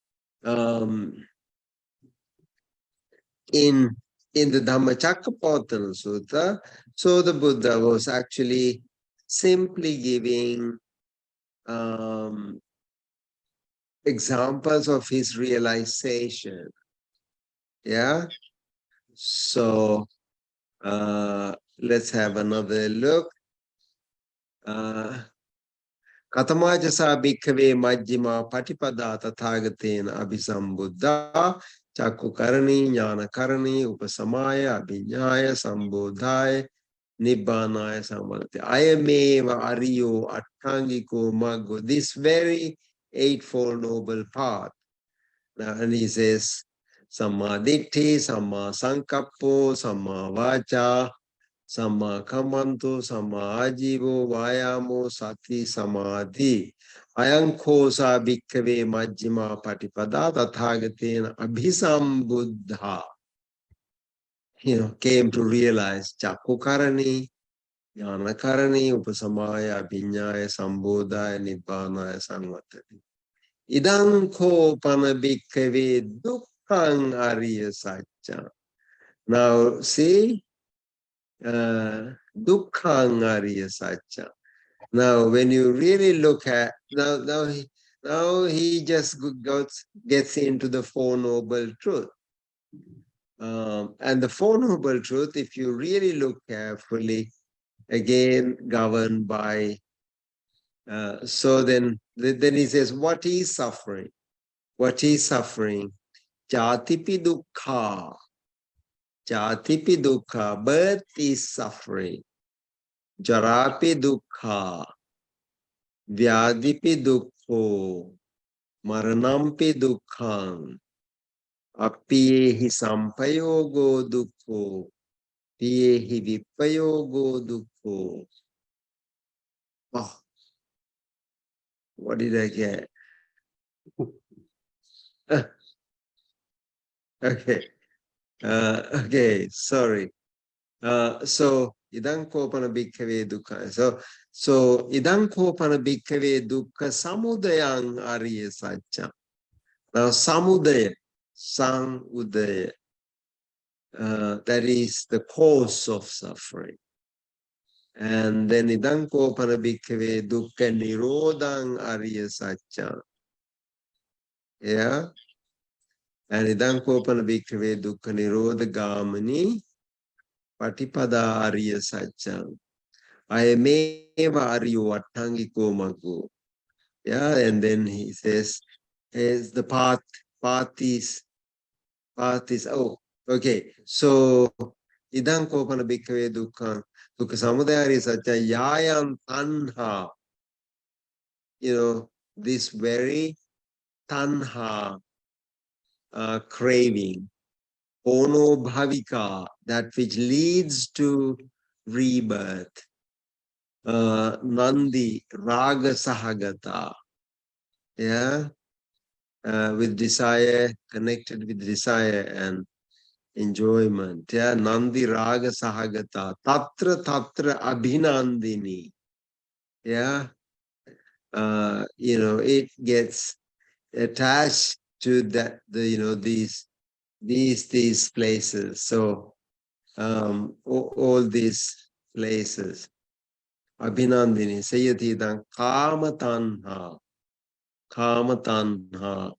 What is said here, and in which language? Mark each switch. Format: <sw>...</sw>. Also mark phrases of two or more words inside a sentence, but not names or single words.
<en>In the Dhammacakkappavattana Sutta, so the Buddha was actually simply giving examples of his realization. Yeah. So let's have another look.</en> <pi>Katamajasa bhikkhave majjhima patipada tathagatena abhisambuddha chakku karani jnana karani upasamaya abhinyaya sambodhaya nibbanaya samvati. Ayameva ariyo attangiko maggo.</pi> <en>This very eightfold noble path. Now, and he says,</en> <pi>Samma ditti, Samma sankappo, Samma vacha, Samma kammanto, Samma ajivo, vayamo, sati, samadhi. Ayankosa bhikkhave majjhima patipada tathagatena abhisambuddha.</pi> <en>Came to realize</en> <pi>Chakkukarani, Jnanakarani, Upasamaya, Abhinyaya, Sambodhaya, Nibbanaya, Samvatati. Idang ko pana bhikkhave dukkhang ariya satcha.</pi> <en>Now see,</en> <pi>dukkhang ariya satcha.</pi> <en>Now when you really look at, now he just gets into the Four Noble Truths. And the Four Noble Truths, if you really look carefully, again governed by, so then he says, what is suffering? What is suffering?</en> <pi>Jatipi dukkha. Jatipi dukkha.</pi> <en>Birth is suffering.</en> <pi>Jarapi dukkha. Vyadipi dukkho. Maranampi dukkhang. Appiyehi sampayogo dukkho. Piyehi vipayogo dukkho.</pi> <en>Oh, what did I get? Okay. Okay, sorry.</en> <pi>So idang kopana bhikkhave dukkha. So idang kopana bhikkhave dukkha samudayang ariya satcha. Now samudaya, samudaya,</pi> <en>that is the cause of suffering. And then</en> <pi>idang kopana bhikkhave dukkha nirodhang ariya satcha.</pi> <en>Yeah.</en> <pi>And idang kopana bhikkhave dukkha nirodha gamani patipada ariya satcha. Ayameva ariyo attangiko maggo.</pi> <en>Yeah, and then he says, is the path is, oh, okay.</en> <pi>So idang kopana bhikkhave dukkha samudaya ariya satcha yayam tanha.</pi> <en>This very tanha, craving,</en> <pi>ono bhavika,</pi> <en>that which leads to rebirth.</en> <pi>Nandi, raga sahagata,</pi> <en>yeah, with desire, connected with desire and enjoyment, yeah,</en> <pi>Nandi raga sahagata, tatra abhinandini,</pi> <en>yeah, it gets attached to that, these places. So, all these places.</en> <pi>Abhinandini, Sayyatidang, Kama Tanha.</pi>